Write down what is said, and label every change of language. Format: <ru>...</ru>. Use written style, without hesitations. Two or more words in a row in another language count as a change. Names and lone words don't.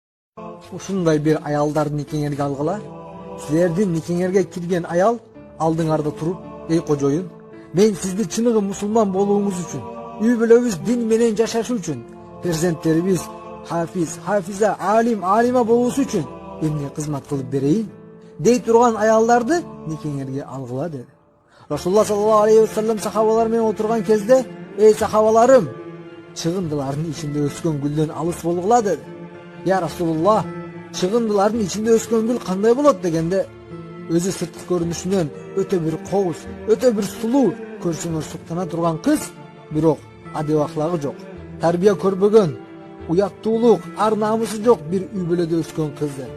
<ky>Ушундай bir аялдарды никеңерге алгыла. Силердин никеңерге кирген аял алдыңарда туруп, "Эй кожоюн, мен сизди чыныгы мусулман болууңуз үчүн, үй бүлөбүз дин менен жашашы үчүн, перзенттерибиз хафиз, хафиза, алим, алима болуусу үчүн эмне кызмат кылып берейин?" дей турган аялдарды никеңерге алгыла dedi. Rasulullah</ky> <ar>صلى الله عليه وسلم</ar> <ky>sahabalar менен отурган кезде, "Ey sahabalарым, чыгындылардын ичинде өскөн гүлдөн алыс болгула" dedi.</ky> <ar>"يا رسول الله,</ar> <ky>чыгындылардын ичинде өскөн гүл кандай болот?" дегенде, өзү сырткы көрүнүшүнөн өтө бир кооз, өтө бир сулуу, көрсөңөр суктана турган кыз, бирок адеп аклагы жок, тарбия көрбөгөн, уяттуулук, ар намысы жок бир үй бүлөдө өскөн кыз dedi.</ky>